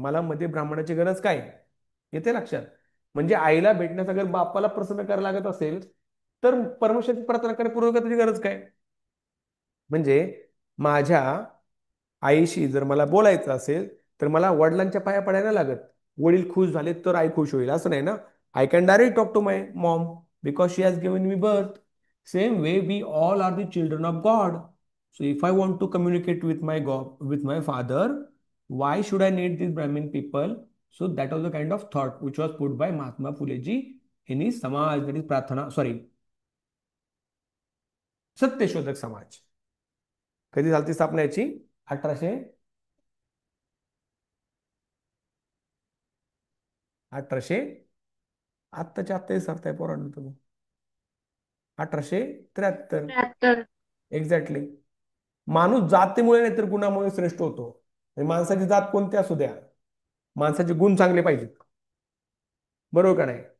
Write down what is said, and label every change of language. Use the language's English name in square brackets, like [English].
[Marathi] मला मध्ये ब्राह्मणाची गरज काय? येते लक्षात? म्हणजे आईला भेटण्यासाठी अगर बापाला प्रसन्न करायला लागत असेल तर परमेश्वराची प्रार्थना करण्यापूर्वक गरज काय? म्हणजे माझ्या आईशी जर मला बोलायचं असेल तर मला वडिलांच्या पाया पडायला लागत. वडील खुश झाले तर आई खुश होईल असं नाही ना. [English] I can direct talk to my mom because she has given me birth. Same way we all are the children of God. So if I want to communicate with my God with my father, why should I need these Brahmin people? So that was the kind of thought which was put by Mahatma Phule in his Samaj, that is Prathana, sorry, Satyashodhak Samaj. [Marathi] कधी झाली स्थापना याची? 1800 1800 आत्ताच्या आत्ता सरताय पोरांना तुम्ही. 1873. 73. [English] Exactly. [Marathi] माणूस जातीमुळे नाही तर गुणामुळे श्रेष्ठ होतो. माणसाची जात कोणती असू द्या, माणसाचे गुण चांगले पाहिजेत. बरोबर का नाही?